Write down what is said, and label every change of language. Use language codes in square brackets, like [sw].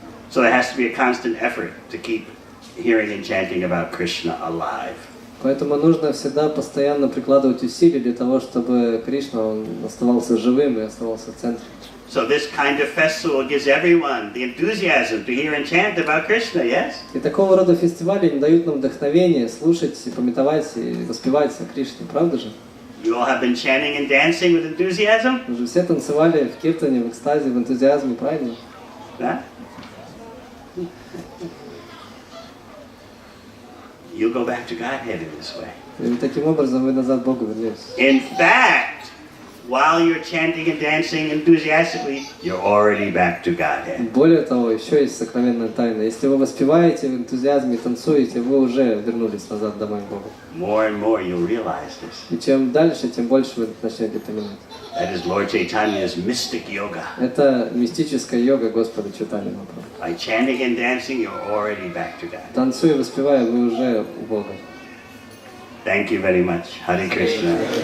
[en] So there has to be a constant effort to keep hearing and chanting about Krishna alive. [ru] Поэтому нужно всегда постоянно прикладывать усилия для того, чтобы Кришна он оставался живым и оставался в центре. [en] So this kind of festival gives everyone the enthusiasm to hear and chant about Krishna, yes? [ru] И такого рода фестивали не дают нам вдохновения слушать, и пометовать и воспевать о Кришне, правда же? [en] You all have been chanting and dancing with enthusiasm? [ru] Мы же все танцевали в киртане, в экстазе, в энтузиазме, правильно? Да? [en] You'll go back to Godhead in this way. [ru] И таким образом вы назад к Богу вернетесь. [en] In fact, while you're chanting and dancing enthusiastically, you're already back to Godhead. [ru] Более того, еще есть сокровенная тайна. Если вы воспеваете в энтузиазме и танцуете, вы уже вернулись назад домой к Богу. [en] More and more you'll realize this. [ru] И чем дальше, тем больше вы начнете понимать. [en] That is Lord Chaitanya's mystic yoga. [ru] Это мистическая йога Господа Чайтаньи. [en] By chanting and dancing, you're already back to God. [ru] Танцуя и воспевая, вы уже у Бога. [en] Thank you very much. Hare Krishna.